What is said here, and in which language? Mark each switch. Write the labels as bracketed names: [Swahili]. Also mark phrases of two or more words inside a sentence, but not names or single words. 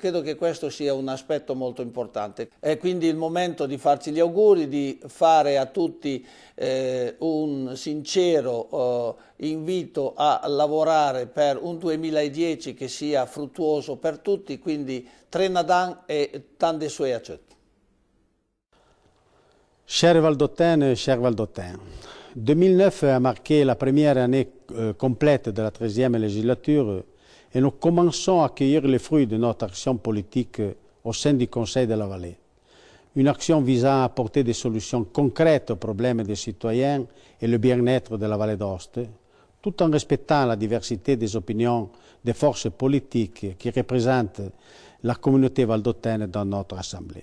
[Italian] Credo che questo sia un aspetto molto importante. È quindi il momento di farci gli auguri, di fare a tutti un sincero invito a lavorare per un 2010 che sia fruttuoso per tutti, quindi Trenadan e tante sue accette. [French] Chers Valdôtaines, chers Valdôtains, 2009 a marqué la première année complète de la 13e législature et nous commençons à cueillir les fruits de notre action politique au sein du Conseil de la Vallée. Une action visant à apporter des solutions concrètes aux problèmes des citoyens et le bien-être de la Vallée d'Aoste, tout en respectant la diversité des opinions des forces politiques qui représentent la communauté valdôtaine dans notre Assemblée.